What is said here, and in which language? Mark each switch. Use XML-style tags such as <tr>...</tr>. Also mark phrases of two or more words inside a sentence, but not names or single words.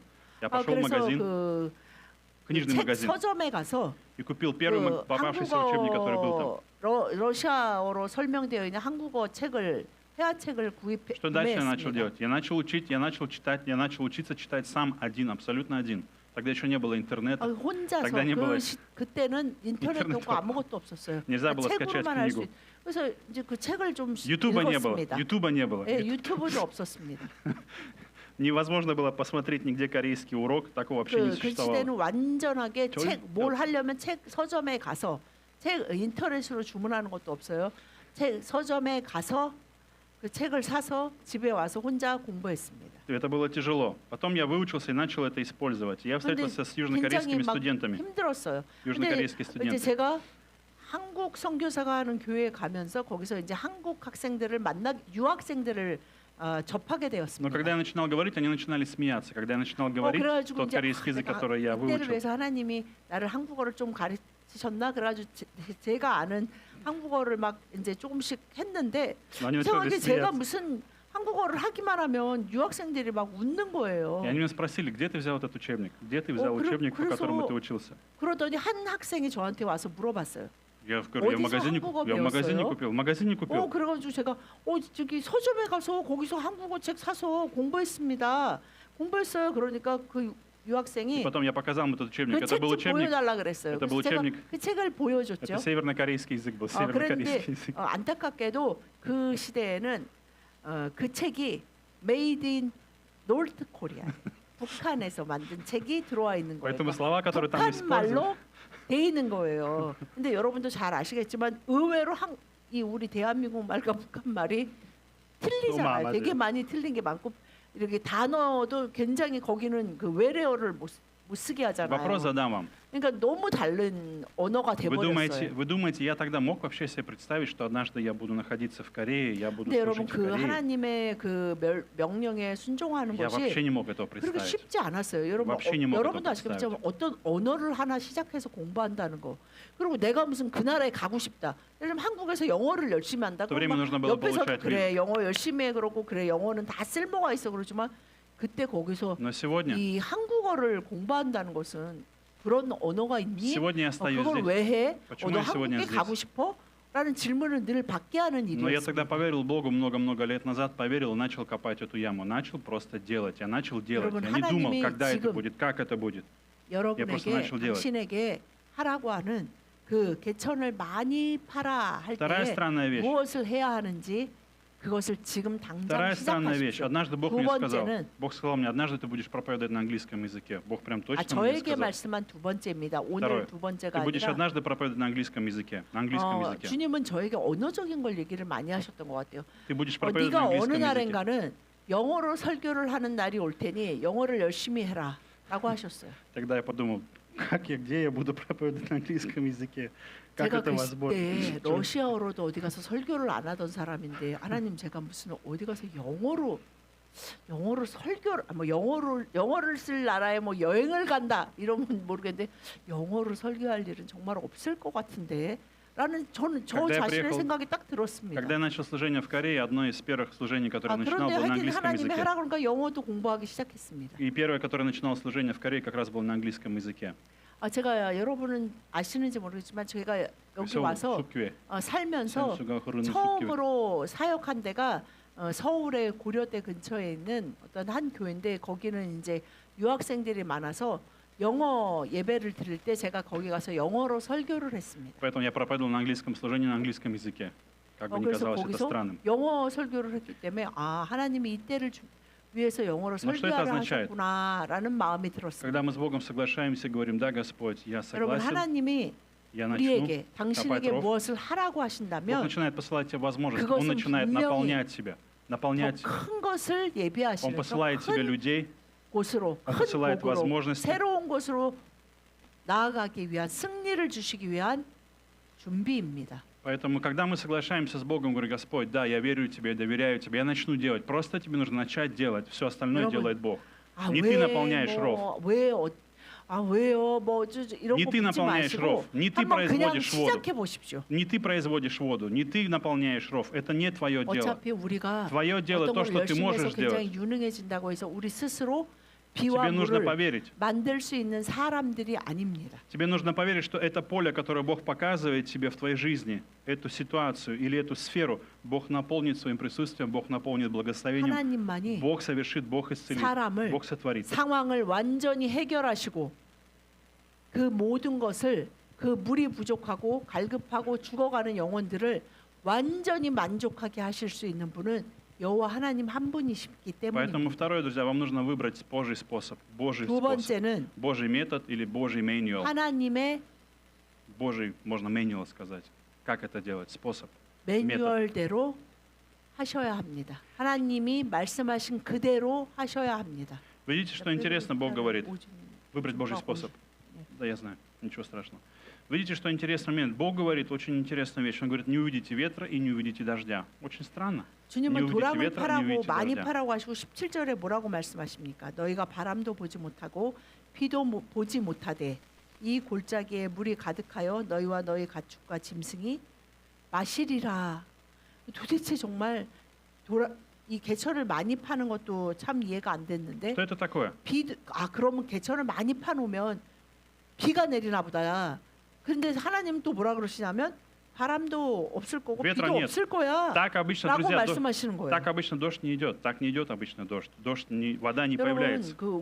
<ru>Я пошел в</ru> <ko>그래서</ko> <ru>магазин,</ru> <ko>그</ko> <ru>книжный</ru> <ko>책</ko> <ru>магазин,</ru> <ko>서점에 가서</ko> <ru>и купил первый</ru> <ko>그</ko> <ru>попавшийся учебник, который был там.</ru> <ko>러시아어로 설명되어 있는 한국어 책을 회화책을</ko> <ru>Что дальше я начал</ru> <ko>구매했습니다.</ko> <ru>делать? Я начал учить, я начал читать, я начал учиться читать сам один, абсолютно один. Тогда еще не было интернета.</ru> <ko>혼자서</ko> <ru>тогда не было.</ru> <ko>그때는 인터넷도 없고 아무것도 없었어요.</ko> <ru>Нельзя было скачать</ru> <ko>책으로만 할 수.</ko> <ru>книгу.</ru> <ko>그래서 이제 그 책을 좀</ko> <ru>Ютуба не было.</ru> <ko>읽었습니다.</ko> <ru>Ютуба не было.</ru> <ko>예, 유튜브도 없었습니다.</ko> <ru>Невозможно было посмотреть нигде корейский урок, такого вообще не</ru> <ko>그</ko> <ru>существовало.</ru> <ko>시대는 완전하게 절- 책 뭘 하려면 책 서점에 가서 책 인터넷으로 주문하는 것도 없어요. 책 서점에 가서 그 책을 사서 집에 와서 혼자 공부했습니다.</ko> <ru>Это было тяжело. Потом я выучился и начал это использовать. Я</ru> <ko>근데</ko> <ru>встретился с</ru> <ko>굉장히</ko> <ru>южнокорейскими</ru> <ko>막</ko> <ru>студентами.</ru> <ko>힘들었어요. 근데</ko> <ru>южнокорейские</ru> <ko>이제</ko> <ru>студенты.</ru> <ko>제가 한국 선교사가 하는 교회에 가면서 거기서 이제 한국 학생들을 유학생들을 접하게</ko> <ru>Но</ru> <ko>되었습니다.</ko> <ru>когда я начинал говорить, они начинали смеяться. Когда я начинал говорить</ru> <ko>그래가지고</ko> <ru>тот</ru> <ko>이제</ko> <ru>корейский язык, который я</ru> <ko>그때를</ko> <ru>выучил,</ru> <ko>위해서 하나님이 나를 한국어를 좀 가르치셨나 그래가지고 제가 아는 한국어를 막 이제 조금씩 했는데</ko> <ru>но они начали</ru> <ko>이상하게 제가</ko> <ru>смеяться.</ru> <ko>무슨 한국어를 하기만 하면 유학생들이 막 웃는 거예요.</ko> <ru>И они меня спросили, где ты взял этот учебник? Где ты взял учебник, по которому ты учился?</ru> <ko>그러더니 한 학생이 저한테 와서 물어봤어요.</ko> <ru>Я говорю, я в</ru> <ko>어디서</ko> <ru>магазине,</ru> <ko>한국어</ko> <ru>я в магазине</ru> <ko>배웠어요?</ko> <ru>купил. В магазине купил.</ru> <ko>그래가지고 제가 저기 서점에 가서 거기서 한국어 책 사서 공부했습니다. 공부했어요. 그러니까 그</ko> <ru>И</ru> <ko>유학생이</ko> <ru>потом я показал ему этот учебник.</ru> <ko>그</ko> <ru>Это</ru> <ko>책</ko> <ru>был</ru> <ko>좀</ko> <ru>учебник,</ru> <ko>보여달라 그랬어요.</ko> <ru>это был</ru> <ko>그래서 제가</ko> <ru>учебник.</ru> <ko>그 책을 보여줬죠.</ko> <ru>Это севернокорейский язык был,</ru> <ko>그런데</ko> <ru>севернокорейский язык.</ru> <ko>안타깝게도 그 시대에는 그 책이</ko> <en>Made in North Korea,</en> <ko>북한에서 만든 책이 들어와 있는 거예요.</ko> <ru>Поэтому слова, которые там</ru> <ko>북한</ko> <ru>использованы,</ru> <ko>말로 돼 있는 거예요. 근데 여러분도 잘 아시겠지만 의외로 이 우리 대한민국 말과 북한 말이 틀리잖아요. 맞아요. 되게 많이 틀린 게 많고 이렇게 단어도 굉장히 거기는 그 외래어를 못 쓰게 하잖아요.</ko> <ru>вопрос задам вам.</ru> <ko>그러니까 너무 다른 언어가</ko> <ru>Вы</ru> <ko>돼버렸어요.</ko> <ru>думаете, я тогда мог вообще себе представить, что однажды я буду находиться в Корее, я буду</ru> <ko>근데 여러분</ko> <ru>служить в</ru> <ko>그</ko> <ru>Корее?</ru> <ko>하나님의 그 명령에 순종하는</ko> <ru>Я вообще</ru> <ko>것이</ko> <ru>не мог этого</ru> <ko>그렇게</ko> <ru>представить.</ru> <ko>쉽지 않았어요. 여러분</ko> <ru>вообще не мог</ru> <ko>여러분도 этого 아시겠지만 어떤 언어를 하나 시작해서 공부한다는 거. 그리고 내가 무슨 그 나라에 가고 싶다. 예를 들면 한국에서 영어를 열심히 한다.</ko> <ru>또 время нужно было</ru> <ko>옆에서</ko> <ru>получать</ru> <ko>그래 영어 열심히 해 그러고 그래 영어는 다 쓸모가 있어 그러지만 그때 거기서</ko> <ru>Но сегодня,</ru> <ko>이 한국어를 공부한다는 것은 그런 언어가 있니?</ko> <ru>сегодня я стою</ru> <ko>그걸</ko> <ru>здесь.</ru> <ko>왜 해?</ko> <ru>почему</ru> <ko>너</ko> <ru>я сегодня</ru> <ko>한국에 가고</ko> <ru>здесь?</ru> <ko>싶어? 라는 질문을 늘 받게 하는</ko> <ru>Но я тогда</ru> <ko>일이었습니다.</ko> <ru>поверил Богу много-много лет назад, поверил и начал копать эту яму. Начал просто делать. Я начал делать.</ru> <ko>여러분,</ko> <ru>Я не думал,</ru> <ko>하나님이</ko> <ru>когда это</ru> <ko>지금</ko> <ru>будет, как это будет. просто</ru> <ko>여러분에게</ko> <ru>начал делать.</ru> <ko>당신에게 하라고 하는 그 개천을 많이 팔아 할</ko> <ru>Вторая</ru> <ko>때</ko> <ru>странная вещь.</ru> <ko>무엇을 해야 하는지 그것을 지금 당장</ko> <ru>Вторая странная вещь.</ru> <ko>시작하십시오.</ko> <ru>Однажды Бог</ru> <ko>두</ko> <ru>мне сказал,</ru> <ko>번째는</ko> <ru>Бог сказал мне, однажды ты будешь проповедовать на английском языке. Бог прям точно мне</ru> <ko>저에게</ko> <ru>сказал.</ru> <ko>말씀한 두 번째입니다. 오늘</ko> <ru>Второе.</ru> <ko>두</ko> <ru>Ты</ru> <ko>번째가</ko> <ru>будешь</ru> <ko>아니라</ko> <ru>однажды проповедовать на английском языке. На английском языке.</ru> <ko>주님은 저에게 언어적인 걸 얘기를 많이 하셨던 것 같아요.</ko> <ru>Ты будешь проповедовать на</ru> <ko>네가 어느</ko> <ru>английском языке.</ru> <ko>날인가는 영어로 설교를 하는 날이 올 테니 영어를 열심히 해라라고 하셨어요.</ko> <ru>Тогда я подумал, где я буду проповедовать на английском языке? Как</ru> <ko>제가</ko> <ru>это</ru> <ko>그</ko> <ru>возможно?</ru> <ko>시대에 러시아어로도 어디 가서 설교를 안 하던 사람인데 하나님 제가 무슨 어디 가서 영어로 설교를 뭐 영어를 쓸 나라에 뭐 여행을 간다 이러면 모르겠는데 영어로 설교할 일은 정말 없을 것 같은데 라는 저는 저</ko> <ru>Когда я</ru> <ko>자신의</ko> <ru>приехал-</ru> <ko>생각이 딱 들었습니다.</ko> <ru>Когда я начал служение в Корее, одно из первых служений, которое я начинал,</ru> <ko>그런데</ko> <ru>было на</ru> <ko>하여튼</ko> <ru>английском</ru> <ko>하나님이</ko> <ru>языке.</ru> <ko>하라 그러니까 영어도 공부하기 시작했습니다.</ko> <ru>И первое, которое начинало служение в Корее, как раз было на английском языке.</ru> <ko>제가 여러분은 아시는지 모르겠지만 제가 여기 와서 숙회. 살면서 처음으로 사역한 데가 서울의 고려대 근처에 있는 어떤 한 교회인데 거기는 이제 유학생들이 많아서 영어 예배를 드릴 때 제가 거기 가서 영어로 설교를 했습니다.</ko> <ru>Поэтому я проповедовал на английском служении на английском языке. Как бы ни</ru> <ko>그래서</ko> <ru>казалось это</ru> <ko>거기서</ko> <ru>странным.</ru> <ko>영어 설교를 했기 때문에 하나님이 이때를 위해서 영어로 설교하라 하셨구나라는 마음이 들었습니다.</ko> <ru>Когда мы с Богом соглашаемся, говорим, да, Господь, я</ru> <ko>여러분</ko> <ru>согласен,</ru> <ko>하나님이</ko> <ru>я начну.</ru> <ko>우리에게 당신에게</ko> <ru>дров.</ru> <ko>무엇을 하라고</ko> <ru>Бог</ru> <ko>하신다면</ko> <ru>начинает посылать тебе возможности,</ru> <ko>그것은</ko> <ru>Он начинает</ru> <ko>분명히</ko> <ru>наполнять тебя. Наполнять.</ru> <ko>더 큰 것을</ko> <ru>Он</ru> <ko>예비하시는</ko> <ru>посылает тебе</ru> <ko>큰</ko> <ru>людей,</ru> <ko>곳으로</ko> <ru>Он</ru> <ko>큰</ko> <ru>посылает</ru> <ko>복으로</ko> <ru>возможности.</ru> <ko>새로운 곳으로 나아가기 위한 승리를 주시기 위한 준비입니다.</ko> <ru>Поэтому, когда мы соглашаемся с Богом, говорю, Господь, да, я верю Тебе, я доверяю Тебе, я начну делать. Просто тебе нужно начать делать. Все остальное</ru> <ko>여러분,</ko> <ru>делает Бог. Не ты наполняешь ров.</ru> <ko>왜요? 이런</ko> <ru>Не</ru> <ko>거</ko> <ru>ты</ru> <ko>묻지</ko> <ru>наполняешь</ru> <ko>마시고</ko> <ru>ров, не ты</ru> <ko>한번 그냥</ko> <ru>производишь воду.</ru> <ko>시작해 보십시오.</ko> <ru>Не ты производишь воду, не ты наполняешь ров. Это не твое дело.</ru> <ko>어차피 우리가</ko> <ru>Твое дело</ru> <ko>어떤</ko> <ru>то,</ru> <ko>걸</ko> <ru>что ты</ru> <ko>열심히 해서</ko> <ru>можешь сделать.</ru> <ko>굉장히 유능해진다고 해서 우리 스스로 비와</ko> <ru>Тебе нужно</ru> <ko>물을</ko> <ru>поверить.</ru> <ko>만들 수 있는 사람들이 아닙니다.</ko> <ru>Тебе нужно поверить, что это поле, которое Бог показывает тебе в твоей жизни, эту ситуацию или эту сферу, Бог наполнит своим присутствием, Бог наполнит благословением,</ru> <ko>하나님만이</ko> <ru>Бог совершит, Бог исцелит,</ru> <ko>사람을</ko> <ru>Бог сотворит.</ru> <ko>상황을 완전히 해결하시고 그 모든 것을 그 물이 부족하고 갈급하고 죽어가는 영혼들을 완전히 만족하게 하실 수 있는 분은 여호와 하나님 한 분이시기</ko> <ru>Поэтому</ru> <ko>때문입니다.</ko> <ru>второе, друзья, вам нужно выбрать Божий способ, Божий</ru> <ko>두</ko> <ru>способ,</ru> <ko>번째는</ko> <ru>Божий метод или Божий manual.</ru> <ko>하나님의</ko> <ru>Божий, можно manual сказать. Как это делать? Способ.</ru> <ko>매뉴얼대로 하셔야 합니다. 하나님이 말씀하신 그대로 하셔야 합니다.</ko> <ru>Видите, что интересно Бог говорит? Выбрать Божий способ. Да, я знаю, ничего страшного. Видите, что интересный момент? Бог говорит очень интересную вещь. Он говорит, не увидите ветра и не увидите дождя. Очень странно.</ru> <ko>주님은</ko> <ru>не</ru> <ko>도랑을</ko> <ru>увидите ветра, не</ru> <ko>파라고</ko> <ru>увидите</ru> <ko>많이</ko> <ru>дождя.</ru> <ko>파라고 하시고 17절에 뭐라고 말씀하십니까? 너희가 바람도 보지 못하고 비도 보지 못하되 이 골짜기에 물이 가득하여 너희와 너희 가축과 짐승이 마시리라. 도대체 정말 이 개천을 많이 파는 것도 참 이해가 안 됐는데</ko> <ru>Что это такое?</ru> <ko>그러면 개천을 많이 파놓으면 비가 내리나 보다. 그런데 하나님 또 뭐라 그러시냐면 바람도 없을 거고</ko> <ru>Ветра</ru> <ko>비도</ko> <ru>нет.</ru> <ko>없을 거야</ko> <ru>Так обычно,</ru> <ko>라고</ko> <ru>друзья,</ru> <ko>말씀하시는 거예요.</ko> <ru>так обычно дождь не идет. Так не идет обычно дождь. Вода не</ru> <ko>여러분</ko> <ru>появляется.</ru> <ko>그</ko>